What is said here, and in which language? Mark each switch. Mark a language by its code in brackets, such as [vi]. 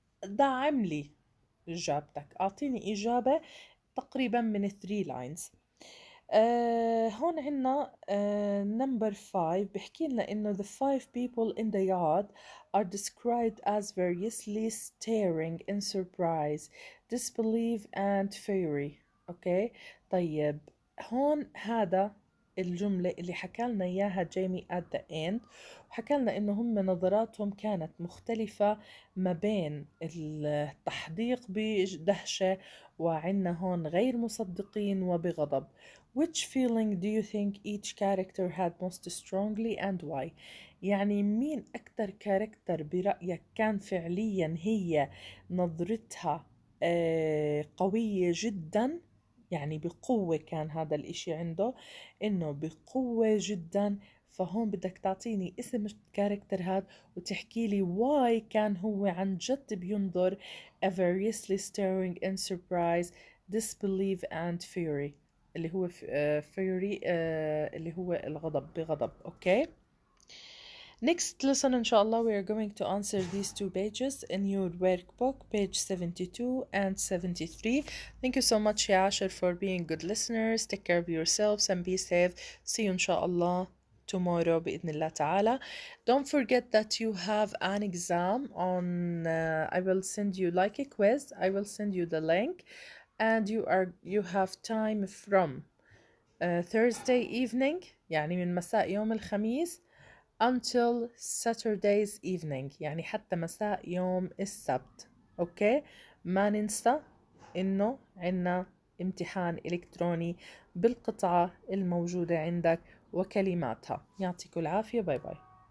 [ar] دعم لي إجابتك، أعطيني إجابة تقريبا من 3 lines. هون عنا [en] number 5 [ar] بحكي لنا إنه [en] the 5 people in the yard are described as variously staring in surprise, disbelief and fury. [ar] أوكي طيب هون هذا الجملة اللي حكى لنا إياها جيمي [en] at the end، [ar] وحكى لنا إنه هم نظراتهم كانت مختلفة ما بين التحديق بدهشة وعنا هون غير مصدقين وبغضب. [en] Which feeling do you think each character had most strongly and why؟ [ar] يعني مين أكتر كاركتر برأيك كان فعليا هي نظرتها قوية جدا، يعني بقوة كان هذا الإشي عنده، إنه بقوة جدا. فهون بدك تعطيني اسم الكاركتر هاد وتحكي لي why كان هو عن جد بينظر [en] a variously staring in surprise, disbelief and fury، [ar] اللي هو fury اللي هو الغضب، بغضب. [en] Okay Next lesson inshallah we are going to answer these two pages in your workbook, page 72 and 73. Thank you so much يا عاشر for being good listeners. Take care of yourselves and be safe. See you inshallah tomorrow [ar] بإذن الله تعالى. [en] Don't forget that you have an exam on I will send you like a quiz. I will send you the link and you have time from Thursday evening [ar] يعني من مساء يوم الخميس [en] until Saturday's evening [ar] يعني حتى مساء يوم السبت. اوكي ما ننسى انه عنا امتحان الكتروني بالقطعة الموجودة عندك وكلماتها. يعطيكم العافية. باي باي.